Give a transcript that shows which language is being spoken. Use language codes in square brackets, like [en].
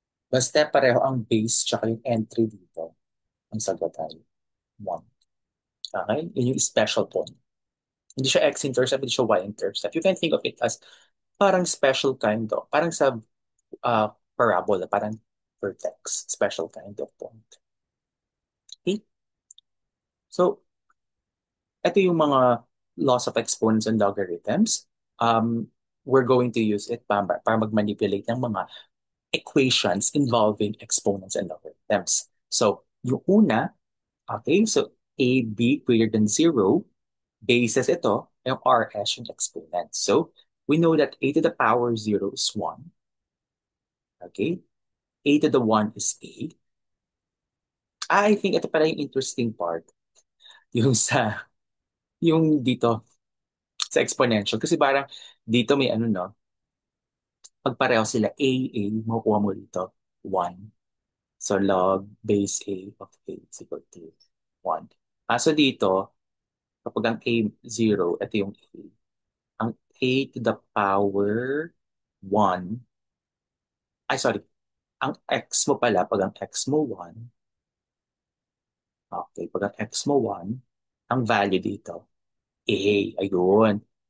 [tl] Basta pareho ang base tsaka yung entry dito, ang sagot ay 1. Okay? Yun yung special point. Hindi siya x-intercept, hindi siya y-intercept. [en] You can think of it as parang special kind of, [tl] parang sa parabola, [en] parang vertex, special kind of point. Okay? So, [tl] ito yung mga [en] laws of exponents and logarithms. We're going to use it [tl] para mag-manipulate ng mga [en] equations involving exponents and logarithms. So, [tl] yung una, [en] okay, so AB greater than 0, basis ito, yung RS yung exponent. So, we know that A to the power 0 is 1. Okay? A to the 1 is A. I think [tl] ito pala yung [en] interesting part. [tl] Yung yung dito, sa exponential. Kasi parang dito may ano no, pag pareho sila A, makukuha mo dito 1. [en] So log base A of A is equal to 1. [tl] So dito, kapag ang A 0, ito yung A. Ang A to the power 1, ay sorry, ang X mo pala, pag ang X mo 1, okay, pag ang X mo 1, ang value dito, A, ayun.